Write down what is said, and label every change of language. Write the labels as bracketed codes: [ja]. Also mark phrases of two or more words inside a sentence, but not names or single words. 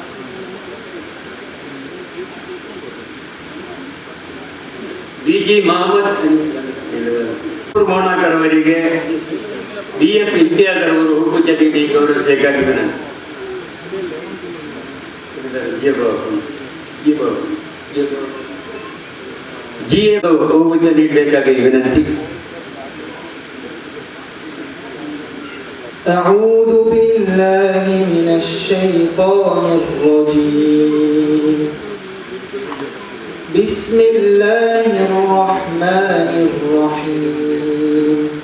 [kn] BG ಮಹಮ್ಮದ್ ಮೋನಾಕರ್ ಅವರಿಗೆ BS ಇಮ್ತಿಯಾಜ್ ಅವರು ಹೂಗುಚ್ಛ ನೀಡಿ ಗೌರವಿಸಬೇಕಾಗಿ ವಿನಂತಿ. GA ಹೂಗುಚ್ಛ ನೀಡಬೇಕಾಗಿ ವಿನಂತಿ. [ar] أعوذ بالله من الشيطان الرجيم. بسم الله الرحمن الرحيم.